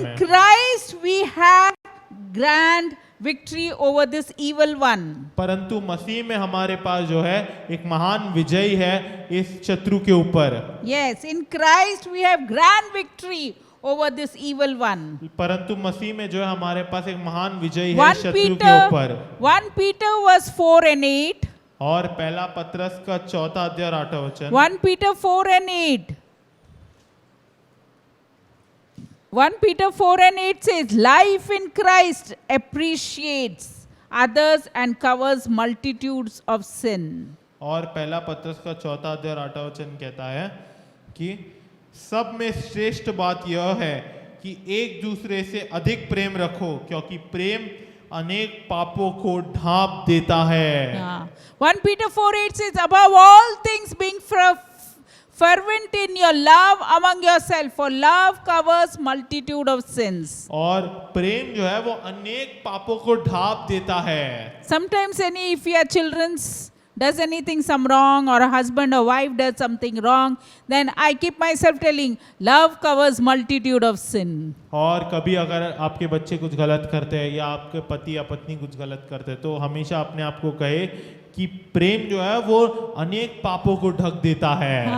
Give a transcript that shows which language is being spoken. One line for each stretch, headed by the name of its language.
English: In Christ we have grand victory over this evil one.
Hindi: परंतु मसीह में हमारे पास जो है एक महान विजय है इस शत्रु के ऊपर।
English: Yes, in Christ we have grand victory over this evil one.
Hindi: परंतु मसीह में जो है हमारे पास एक महान विजय है शत्रु के ऊपर।
English: 1 Peter verse 4 and 8.
Hindi: और पहला पत्रस का 4था अध्याय 8वां वचन।
English: 1 Peter 4 and 8. 1 Peter 4 and 8 says, Life in Christ appreciates others and covers multitudes of sin.
Hindi: और पहला पत्रस का 4था अध्याय 8वां वचन कहता है कि सब में श्रेष्ठ बात यह है कि एक दूसरे से अधिक प्रेम रखो, क्योंकि प्रेम अनेक पापों को ढांप देता है।
English: 1 Peter 4:8 says, above all things being fervent in your love among yourself, for love covers multitude of sins.
Hindi: और प्रेम जो है वो अनेक पापों को ढांप देता है।
English: Sometimes if your children's does anything some wrong, or a husband or wife does something wrong, then I keep myself telling, love covers multitude of sin.
Hindi: और कभी अगर आपके बच्चे कुछ गलत करते हैं या आपके पति या पत्नी कुछ गलत करते हैं तो हमेशा अपने आप को कहे कि प्रेम जो है वो अनेक पापों को ढक देता है।